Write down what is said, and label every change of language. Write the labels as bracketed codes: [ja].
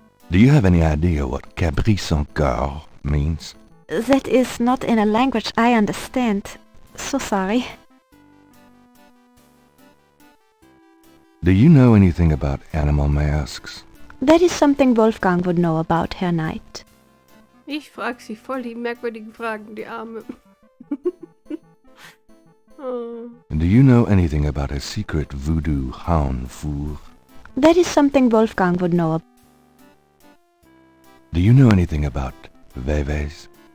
[en] Do you have any idea what Cabri sans cœur means? That is not in a language I understand. So sorry. Do you know anything about animal masks? That is something Wolfgang would know about, Herr Knight. [de] Ich frage sie voll die merkwürdigen Fragen, die Arme. [en] Oh. Do you know anything about a secret voodoo hound four? That is something Wolfgang would know. Do you know anything about Veves?